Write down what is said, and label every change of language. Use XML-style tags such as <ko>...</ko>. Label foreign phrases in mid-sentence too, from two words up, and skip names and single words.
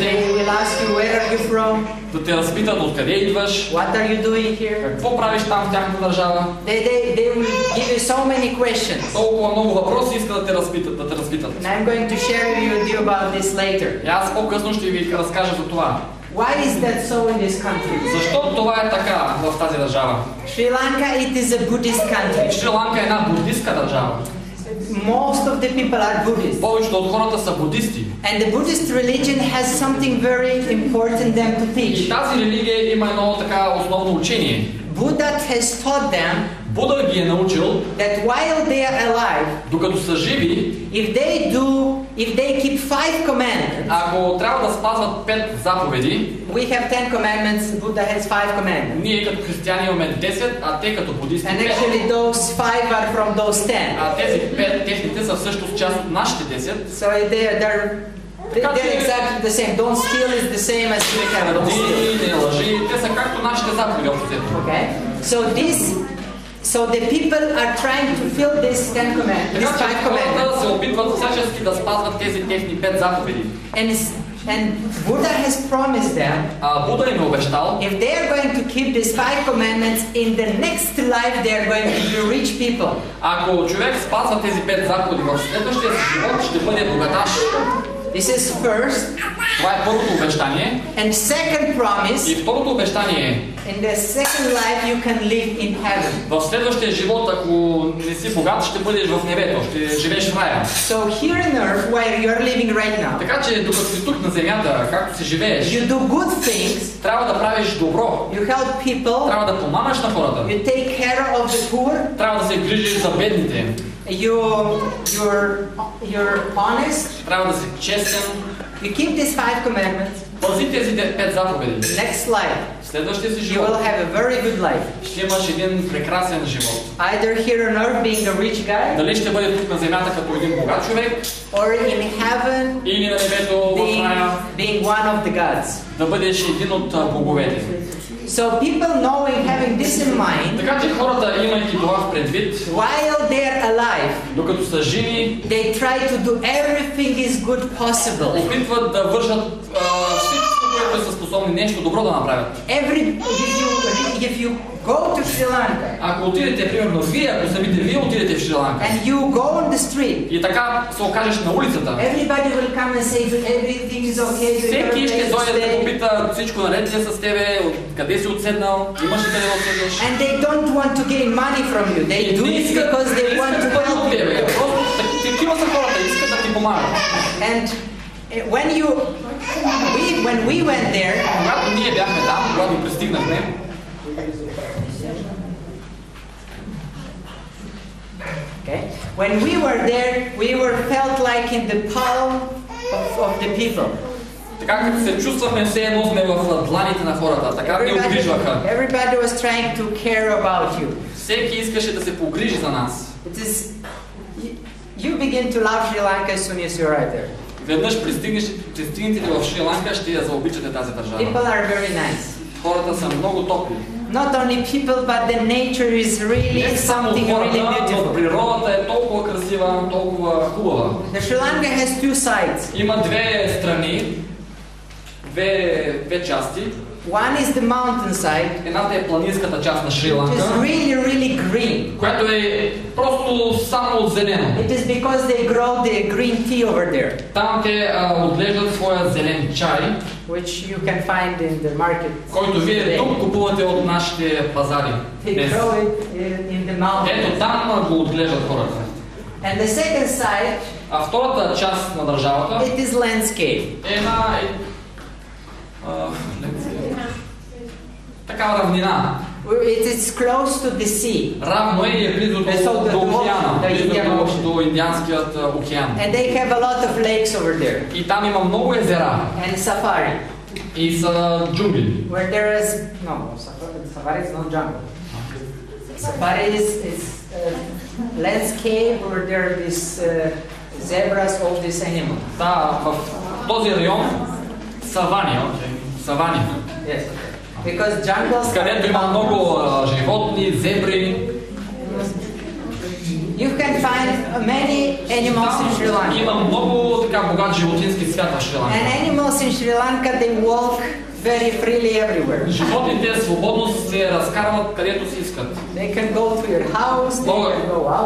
<en>They will ask you where are you from.</en> <bg>Да те разпитат откъде идваш.</bg> <en>What are you doing here?</en> <bg>Какво правиш там в тяхната държава?</bg> <en>They will give you so many questions.</en> <bg>Толкова много въпроси искат да те разпитат,</bg> <en>And I'm going to share with you about this later.</en> <bg>И аз по-късно ще ви разкажа за това.</bg> <en>Why is that so in this country?</en> <bg>Защо това е така в тази държава?</bg> <en>Sri Lanka, it is a Buddhist country.</en> <bg>Шри Ланка е една буддистка държава.</bg> <en>most of the people are Buddhists.</en> <bg>Повечето от хората са будисти.</bg> <en>And the Buddhist religion has something very important them to</en> <bg>И</bg> <en>teach.</en> <bg>тази религия има едно така основно учение.</bg> <en>Buddha has taught them</en> <bg>Буда ги е научил,</bg> <en>that while they are alive,</en> <bg>докато са живи,</bg> <en>if they keep 5 commandments,</en> <bg>ако трябва да спазват 5 заповеди,</bg> <en>we have 10 commandments, Buddha has 5 commandments.</en> <bg>ние като християни имаме 10, а те като будисти</bg> <en>And 5. actually those 5 are from those 10.</en> <bg>А тези 5, техните са всъщност част от нашите 10.</bg> <en>So they're exactly the same. Don't steal is the same as we have. Don't steal.</en> <bg>Не лъжи, те са както нашите заповеди.</bg> <en>Okay. So the people are trying to fill this 10 commandments, these 5 commandments.</en> <bg>Хората се опитват всячески да спазват тези техни 5 заповеди.</bg> <en>And Buddha has promised them,</en> <bg>Буда им е обещал,</bg> <en>if they are going to keep these 5 commandments, in the next life they are going to be rich people.</en> <bg>ако човек спазва тези 5 заповеди в следващия си живот, ще бъде богаташ.</bg> <en>This is first.</en> <bg>Това е първото обещание.</bg> <en>And second promise,</en> <bg>И второто обещание е,</bg> <en>in the second life you can live in heaven.</en> <bg>в следващия живот, ако не си богат, ще бъдеш в небето, ще живееш в рая.</bg> <en>So here on earth, where you are living right now,</en> <bg>Така че докато си тук на земята, както си живееш,</bg> <en>you do good things,</en> <bg>трябва да правиш добро.</bg> <en>you help people,</en> <bg>Трябва да помагаш на хората.</bg> <en>you take care of the poor,</en> <bg>Трябва да се грижиш за бедните.</bg> <en>you're honest,</en> <bg>Трябва да си честен.</bg> <en>you keep these 5 commandments.</en> <bg>Пази тези 5 заповеди.</bg> <en>Next life,</en> <bg>Следващия си</bg> <en>you</en> <bg>живот</bg> <en>will have a very good life.</en> <bg>ще имаш един прекрасен живот.</bg> <en>Either here on earth being a rich guy,</en> <bg>Дали ще бъде тук на земята като един богат човек,</bg> <en>or in heaven</en> <bg>или на небето в рая,</bg> <en>being one of the gods.</en> <bg>да бъдеш един от боговете.</bg> <en>So people knowing, having this in mind,</en> <bg>Така че хората, имайки това в предвид,</bg> <en>while they are alive,</en> <bg>докато са живи,</bg> <en>they try to do everything is good possible.</en> <bg>опитват да вършат всичко, което са способни, нещо добро да направят.</bg> <en>If you go to Sri Lanka,</en> <bg>Ако отидете, примерно вие, ако самите вие отидете в Шри Ланка,</bg> <en>and you go on the street,</en> <bg>и така се окажеш на улицата,</bg> <en>everybody will come and say everything is okay.</en> <bg>всеки ще дойде да попита всичко наред ли е с тебе, къде си отседнал, имаш ли къде да отседеш.</bg> <en>And they don't want to gain money from you. They do it because they want to help you.</en> <bg>Просто такива са хората, искат да ти помагат.</bg> <en>And when we went there,</en> <bg>Когато ние бяхме там, когато пристигнахме,</bg> <en>okay, when we were there, we were felt like in the palm of the people.</en> <bg>така като се чувствахме, все едно сме в дланите на хората, така ни обгрижваха.</bg> <en>Everybody was trying to care about you.</en> <bg>Всеки искаше да се погрижи за нас.</bg> <en>You begin to love Sri Lanka as soon as you arrive there.</en> <bg>Веднъж пристигнете в Шри Ланка, ще я заобичате тази държава.</bg> <en>People are very nice.</en> <bg>Хората са много топли.</bg> <en>Not only people, but the nature is really</en> <bg>Не само</bg> <en>something really</en> <bg>хората, но</bg> <en>beautiful.</en> <bg>природата е толкова красива, толкова хубава.</bg> <en>The Sri Lanka has 2 sides.</en> <bg>Има две страни, две части.</bg> <en>One is the mountain side.</en> <bg>Едната е планинската част на Шри</bg> <en>It</en> <bg>Ланка,</bg> <en>is really green.</en> <bg>която е просто само от зелено.</bg> <en>It is because they grow the green tea over there,</en> <bg>Там те отглеждат своя зелен чай,</bg> <en>which you can find in the market.</en> <bg>който вие тук купувате от нашите пазари.</bg> <en>They</en> <bg>Днес.</bg> <en>grow it in the mountains.</en> <bg>Ето там го отглеждат хората.</bg> <en>And the second side,</en> <bg>А втората част на държавата</bg> <en>it is landscape.</en> <bg>е една такава равнина.</bg> <en>It is close to the sea.</en> <bg>Равно е и е близо до океана, близо до Индианският океан.</bg> <en>And they have a lot of lakes over there.</en> <bg>И там има много езера.</bg> <en>And safari.</en> <bg>И са джунгли.</bg> <en>Where there is safari is not jungle. Safari is landscape where there are these zebras, all these animals.</en> <bg>Да, в този район савани, савани.</bg> <en>Yes. Because jungles.</en> <bg>Където има много животни, зебри.</bg> <en>You can find many animals in Sri Lanka.</en> <bg>Има много така богат животински свят в Шри Ланка.</bg> <en>And animals in Sri Lanka, they walk very freely everywhere.</en> <bg>Животните свободно се разкарват където си искат.</bg> <en>They can go to your house, they can go out.</en>